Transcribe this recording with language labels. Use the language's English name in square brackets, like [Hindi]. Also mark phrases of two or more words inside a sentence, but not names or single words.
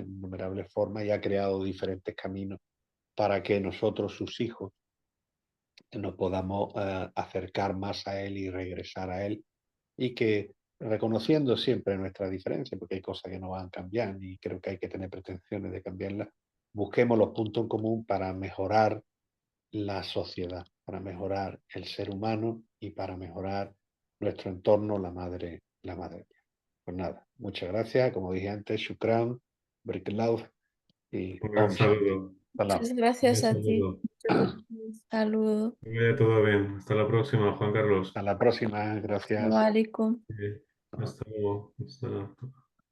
[Spanish] En innumerables formas y ha creado diferentes caminos para que nosotros, sus hijos, nos podamos acercar más a Él y regresar a Él y que reconociendo siempre nuestra diferencia, porque hay cosas que no van a cambiar y creo que hay que tener pretensiones de cambiarlas, busquemos los puntos en común para mejorar la sociedad, para mejorar el ser humano y para mejorar nuestro entorno, la madre. Pues nada, muchas gracias, como dije antes, Shukran, Brikelov y Un gran [Sanskrit] ॐ शान्ति. [Spanish] saludo. Salam. Muchas Un gracias a ti. saludo. Un saludo. Que vaya todo bien. Hasta la próxima, Juan Carlos. Hasta la próxima, gracias. [Arabic] سلام عليكم. [Spanish] Hasta luego. Hasta luego.